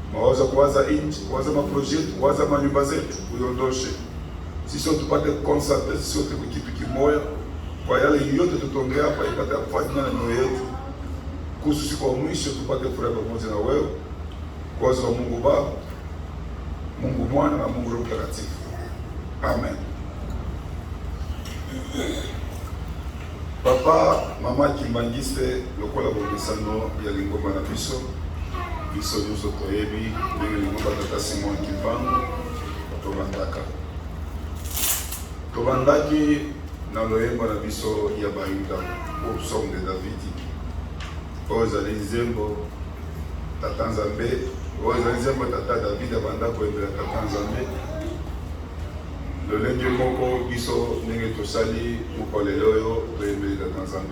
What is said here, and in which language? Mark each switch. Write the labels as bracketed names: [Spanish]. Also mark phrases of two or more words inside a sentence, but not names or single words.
[Swahili] Mawazo kuwaza nchi, kuwaza maprojekti, kuwaza manyumba zetu, uiondoshe. sisi tupate concentrate, sisi wote kwa kitu kimoja, kwa yale yote tutongea hapa ipate kufanya na mioyo yetu, kuhusu siku ya mwisho tupate furaha pamoja na wewe, kwa uwezo wa Mungu Baba, Mungu Mwana na Mungu Roho Mtakatifu. Amen. [Lingala] Papa, mama Kimbangiste lokola bomesano ya lingomba na biso nyonso toyebi ndenge lingomba tata Simon Kimbangu tobandaki na loyembo na biso ya bayuda [French] au psaume de David [Lingala] oyo ezali nzembo tata Nzambe, oyo ezali nzembo tata David abanda koyembela tata Nzambe lolenge moko biso ndenge tosali mokolelo oyo toyembeli tata Nzambe.